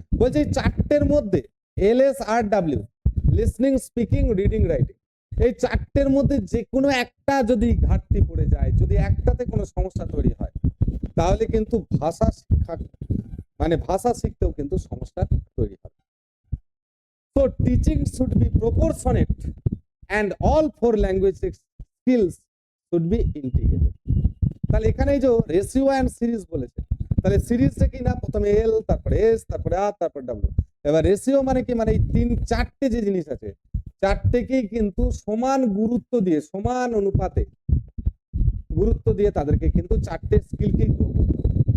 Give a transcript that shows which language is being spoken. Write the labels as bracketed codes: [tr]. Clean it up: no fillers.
[bn] বলছে এই 4টের মধ্যে এল এস আর W, listening, speaking, reading, writing, এই 4টের মধ্যে যে কোনো একটা যদি ঘাটতি পড়ে যায়, যদি একটাতে কোনো সমস্যা তৈরি হয়, তাহলে কিন্তু ভাষা শিক্ষা মানে ভাষা শিখতেও কিন্তু সমস্যা তৈরি হবে। [en] So teaching should be proportionate and all 4 language skills should be integrated. [bn] তাহলে এখানে এই যে রেশিও এন্ড সিরিজ বলেছে, তাহলে সিরিজে কি না প্রথমে এল, তারপরে এস, তারপরে আর, তারপর ডাব্লিউ। এবার রেশিও মানে কি, মানে এই 3-4টে যে জিনিস আছে 4টেকেই কিন্তু সমান গুরুত্ব দিয়ে, সমান অনুপাতে গুরুত্ব দিয়ে তাদেরকে কিন্তু 4টে স্কিলকেই গ্রো করতে হবে।